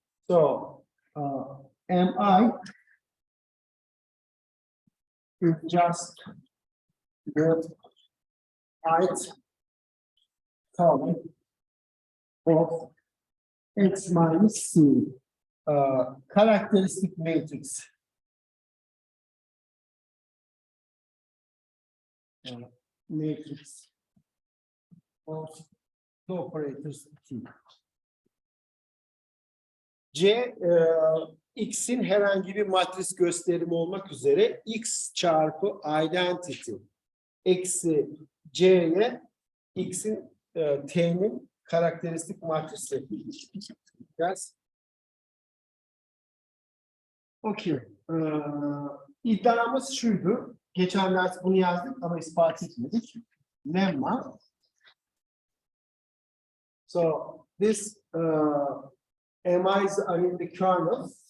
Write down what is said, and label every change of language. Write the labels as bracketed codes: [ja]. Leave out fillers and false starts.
[en] So Mi is just the ith column of x minus c characteristic matrix. Matrix of the operators T. [tr] C, X'in herhangi bir matris gösterimi olmak üzere X çarpı identity eksi C'ye X'in T'nin karakteristik matrisi. [en] Yes. [tr] Okay. İddiamız şuydu. Geçen ders bunu yazdık ama ispat etmedik. [en] Lemma. So this MIs are in the kernel.